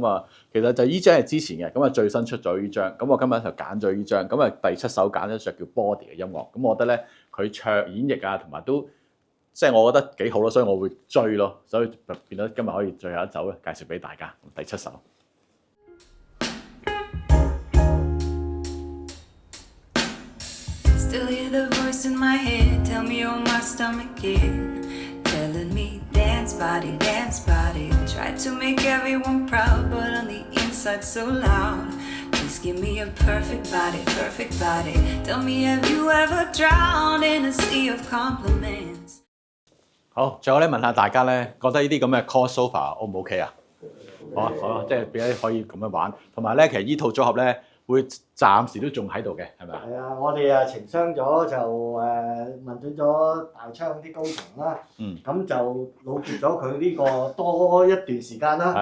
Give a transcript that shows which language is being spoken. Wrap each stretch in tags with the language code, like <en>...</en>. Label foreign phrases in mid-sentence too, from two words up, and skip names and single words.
<yue>咁其實就依張係之前嘅，咁最新出咗呢張。咁我今日就揀咗呢張。咁第7首揀咗隻叫 Body 嘅音樂。咁我覺得咧佢唱演繹啊，同埋都即係我覺得幾好咯，所以我會追咯。所以就變咗今日可以最後一首咧介紹俾大家。第7首。</yue> <en>Still hear the voice in my head, tell me on my stomach again, telling me dance body, try to make everyone proud, but on the inside so loud. Please give me a perfect body, tell me have you ever drowned in a sea of compliments?</en> <yue>好，最後咧問下大家咧，覺得呢啲咁嘅 crossover O 唔 OK 啊？好啊，即係變咗可以咁樣玩，同埋咧其實呢套組合咧。會暫時都仲喺度嘅，係咪啊？係啊，我哋情商咗就問準咗大昌啲高層啦，咁就老結咗佢呢個多一段時間啦。</yue>